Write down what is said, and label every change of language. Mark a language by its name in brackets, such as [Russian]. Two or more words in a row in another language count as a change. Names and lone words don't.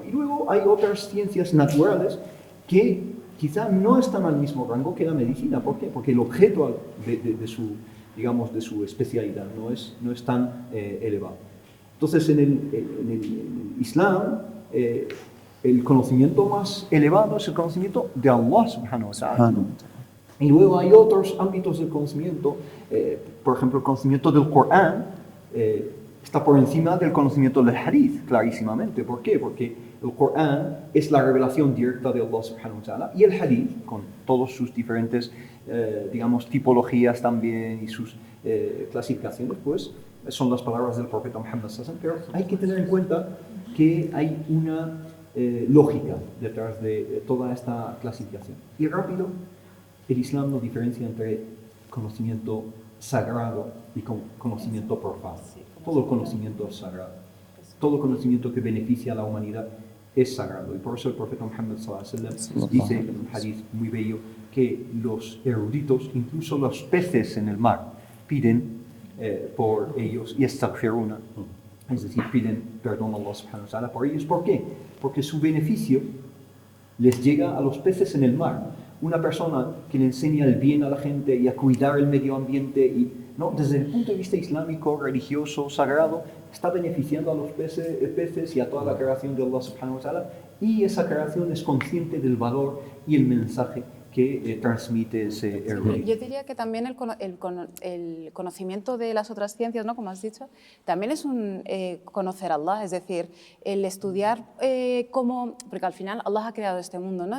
[Spanish] Y luego hay otras ciencias naturales que quizá no están al mismo rango que la medicina. ¿Por qué? Porque el objeto de su especialidad no es tan elevado. Entonces, en el Islam, el conocimiento más elevado es el conocimiento de Allah [Arabic] سبحانه وتعالى. [Spanish] Y luego hay otros ámbitos del conocimiento, por ejemplo, el conocimiento del Corán, está por encima del conocimiento del hadith, clarísimamente. ¿Por qué? Porque el Corán es la revelación directa de Allah [Arabic] سبحانه وتعالى [Spanish] y el hadith, con todos sus diferentes, digamos, tipologías también y sus clasificaciones, pues son las palabras del profeta Muhammad [Arabic] صلى الله عليه وسلم. [Spanish] Pero hay que tener en cuenta que hay una lógica detrás de toda esta clasificación. Y rápido, el Islam no diferencia entre conocimiento sagrado y conocimiento profano. Todo conocimiento es sagrado. Todo conocimiento que beneficia a la humanidad es sagrado. Y por eso el profeta Muhammad [Arabic] صلى الله عليه وسلم [Spanish] dice en un hadith muy bello que los eruditos, incluso los peces en el mar, piden por ellos y yastaghfiruna, es decir, piden perdón a Allah [Arabic] سبحانه وتعالى [Spanish] por ellos. ¿Por qué? Porque su beneficio les llega a los peces en el mar. Una persona que le enseña el bien a la gente y a cuidar el medio ambiente y, ¿no?, desde el punto de vista islámico, religioso, sagrado, está beneficiando a los peces y a toda la creación de Allah [Arabic] سبحانه وتعالى, [Spanish] y esa creación es consciente del valor y el mensaje que transmite ese erudito. Yo diría que también el conocimiento de las otras ciencias, ¿no?, como has dicho, también es un conocer a Allah, es decir, el estudiar cómo, porque al final Allah ha creado este mundo, ¿no?